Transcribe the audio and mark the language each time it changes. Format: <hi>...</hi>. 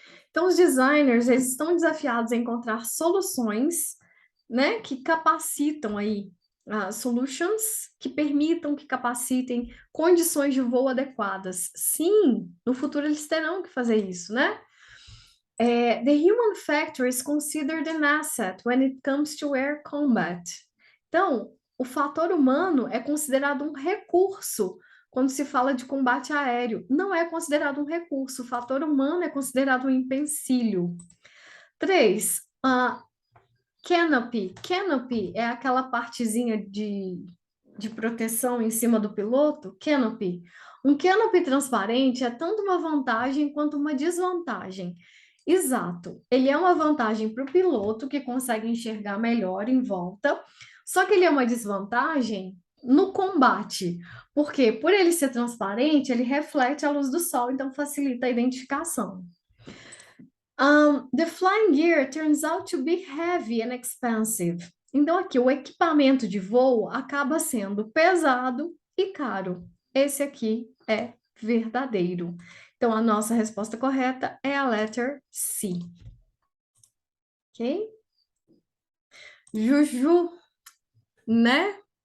<pt>Então, os designers, eles estão desafiados a encontrar soluções, né, que capacitam aí, solutions que permitam, que capacitem condições de voo adequadas. Sim, no futuro eles terão que fazer isso, né?</pt> <en>The human factor is considered an asset when it comes to air combat.</en> <pt>Então, o fator humano é considerado um recurso quando se fala de combate aéreo. Não é considerado um recurso, o fator humano é considerado um empecilho. 3. Canopy. Canopy é aquela partezinha de proteção em cima do piloto. Canopy. Um canopy transparente é tanto uma vantagem quanto uma desvantagem. Exato. Ele é uma vantagem para o piloto, que consegue enxergar melhor em volta, só que ele é uma desvantagem no combate. Porque por ele ser transparente, ele reflete a luz do sol, então facilita a identificação.</pt> <en>The flying gear turns out to be heavy and expensive.</en> <pt>Então, aqui, o equipamento de voo acaba sendo pesado e caro. Esse aqui é verdadeiro. Então, a nossa resposta correta é a letter C. Ok? Juju, né?</pt>